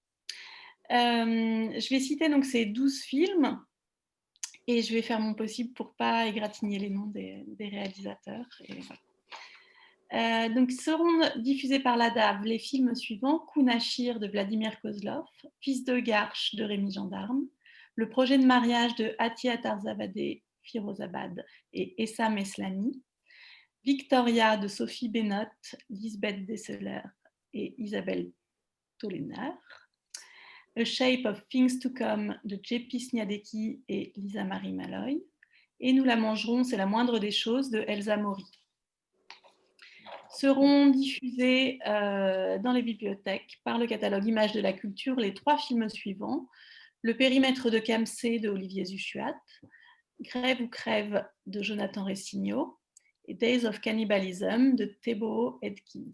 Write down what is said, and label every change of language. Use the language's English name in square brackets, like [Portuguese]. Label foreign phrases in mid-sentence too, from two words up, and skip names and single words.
[French] Je vais citer donc ces 12 films et je vais faire mon possible pour ne pas égratigner les noms des réalisateurs. Et voilà. Donc seront diffusés par la DAB les films suivants: Kounachir de Vladimir Kozlov, Fils de Garche de Rémi Gendarme, Le projet de mariage de Atia Tarzavadeh Firozabad et Essam Eslami, Victoria de Sophie Bennott, Lisbeth Desseler et Isabelle Tolener, A Shape of Things to Come de Jepi Sniadecki et Lisa Marie Malloy, et Nous la mangerons, c'est la moindre des choses de Elsa Mori. Seront diffusés dans les bibliothèques par le catalogue Images de la culture les 3 films suivants: Le périmètre de Kamsé de Olivier Zuchuat, Grève ou crève de Jonathan Ressigno et Days of Cannibalism de Thébo Edkins.